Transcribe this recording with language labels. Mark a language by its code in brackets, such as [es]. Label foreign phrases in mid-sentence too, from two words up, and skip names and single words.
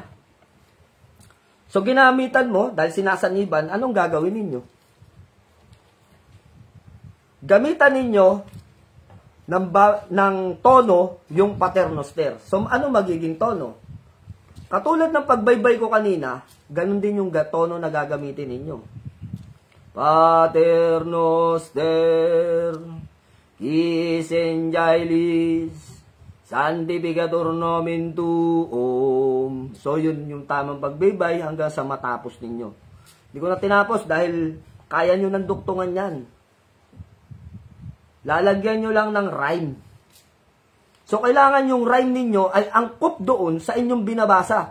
[tl] So, ginamitan mo, dahil sinasaniban, anong gagawin ninyo? Gamitan ninyo ng tono yung [la] Pater noster. [tl] So, ano magiging tono? Katulad ng pagbaybay ko kanina, ganun din yung tono na gagamitin ninyo. [la] Pater noster, qui essentia ilis, sanctificatur nomen tuum. [tl] So, yun yung tamang pagbaybay hanggang sa matapos ninyo. Hindi ko na tinapos dahil kaya nyo ng duktungan yan. Lalagyan nyo lang ng rhyme. So, kailangan yung rhyme ninyo ay angkop doon sa inyong binabasa.